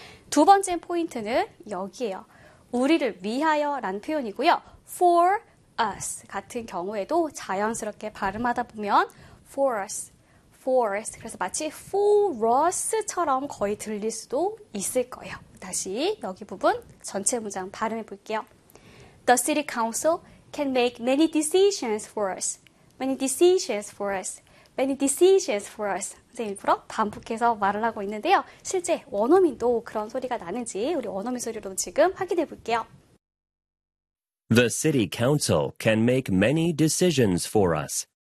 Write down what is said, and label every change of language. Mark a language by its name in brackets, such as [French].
[Korean] 두 번째 포인트는 여기에요. 우리를 위하여라는 표현이고요. for us 같은 경우에도 자연스럽게 발음하다 보면 [English] for us, for us. [Korean] 그래서 마치 for us처럼 거의 들릴 수도 있을 거예요. 다시 여기 부분 전체 문장 발음해 볼게요. [English] The city council can make many decisions for us. Many decisions for us. Many decisions for us. [Korean] 이제 일부러 반복해서 말을 하고 있는데요. 실제 원어민도 그런 소리가 나는지 우리 원어민 소리로 지금 확인해 볼게요. [English] The city council can make many decisions for us.